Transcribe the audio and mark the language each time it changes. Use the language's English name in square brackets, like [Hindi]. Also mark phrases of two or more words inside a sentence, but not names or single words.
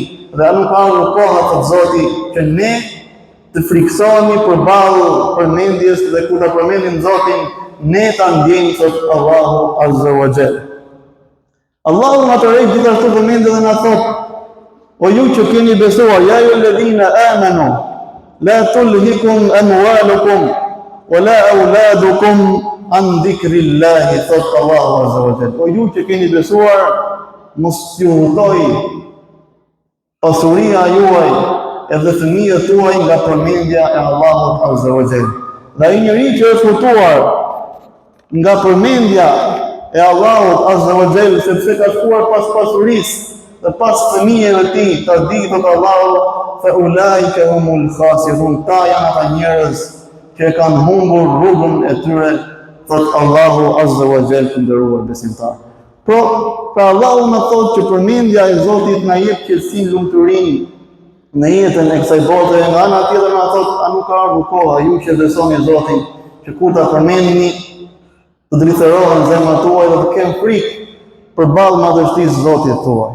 [Albanian] Dhe nuk ka ardhur koha, thot Zoti, që ne të friksohemi përballë përmendjes dhe kur ta përmendim Zotin, ne ta ndjejmë, thot Allahu [Arabic] عز وجل. [Albanian] Allahu na tërheq gjithashtu përmendje dhe na thot: "O ju që keni besuar, ja ju [Arabic] الذين آمنوا لا تلهكم أموالكم ولا أولادكم عن ذكر الله", [Albanian] thot Allahu [Arabic] عز وجل. [Albanian] O ju që keni besuar, mos ju hutoj pasuria juaj edhe fëmijët tuaj nga përmendja e Allahut [Arabic] عز وجل. [Albanian] Dhe ai njeri që është hutuar nga përmendja e Allahut [Arabic] عز وجل, [Albanian] sepse ka shkuar pas pasurisë dhe pas fëmijëve të tij, ta di thot Allahu, [Arabic] فأولئك هم الخاسرون, [Albanian] ta janë ata njerëz që kanë humbur rrugën e tyre, thot Allahu [Arabic] عز وجل, [Albanian] të nderuar besimtar. Pra Allahu na thotë që përmendja e Zotit na jep qetësinë, lumturinë në jetën e kësaj bote. Nga ana tjetër na thotë, a nuk ka ardhur koha, ju që besoni Zotin, që kur ta përmendni të dritërohen zemrat tuaja dhe të kenë frikë përballë madhështisë së Zotit tuaj.